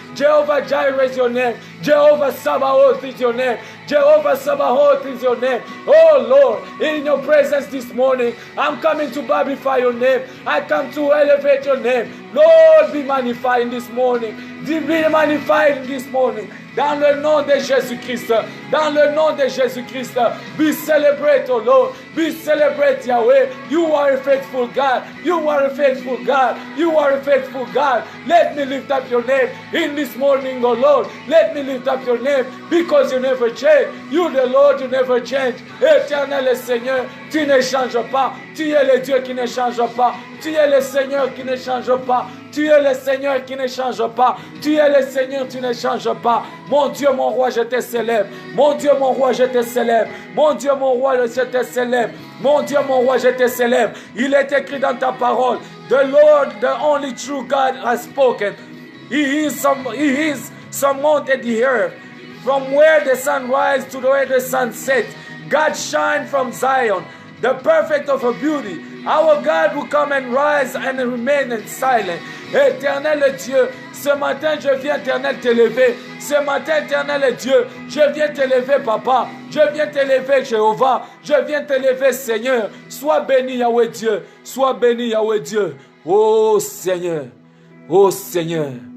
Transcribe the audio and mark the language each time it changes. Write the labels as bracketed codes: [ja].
[en] Jehovah Jireh is your name. Jehovah Sabaoth is your name. Jehovah Sabaoth is your name. Oh Lord, in your presence this morning, I'm coming to magnify your name. I come to elevate your name. Lord, be magnified this morning. Be magnified this morning. [fr] Dans le nom de Jésus-Christ. Dans le nom de Jésus-Christ. [en] Be celebrate, oh Lord. Be celebrate, Yahweh. You are a faithful God. You are a faithful God. You are a faithful God. Let me lift up your name in this morning, oh Lord. Let me lift up your name because you never change. You, the Lord, you never change. [fr] Éternel Seigneur, tu ne changes pas. Tu es le Dieu qui ne change pas. Tu es le Seigneur qui ne change pas. Tu es le Seigneur qui ne change pas. Tu es le Seigneur, tu ne changes pas. Mon Dieu, mon roi, je te célèbre. Mon Dieu, mon roi, je te célèbre. Mon Dieu, mon roi, je te célèbre. Mon Dieu, mon roi, je te célèbre. Il est écrit dans ta parole. [en] The Lord, the only true God has spoken. He is surmounted the earth. From where the sun rises to where the sun sets. God shine from Zion, the perfect of her beauty. Our God will come and rise and remain in silent. [fr] Éternel Dieu, ce matin je viens éternel t'élever. Ce matin éternel Dieu, je viens t'élever papa. Je viens t'élever Jéhovah. Je viens t'élever Seigneur. Sois béni Yahweh Dieu. Sois béni Yahweh Dieu. Oh Seigneur. Oh Seigneur.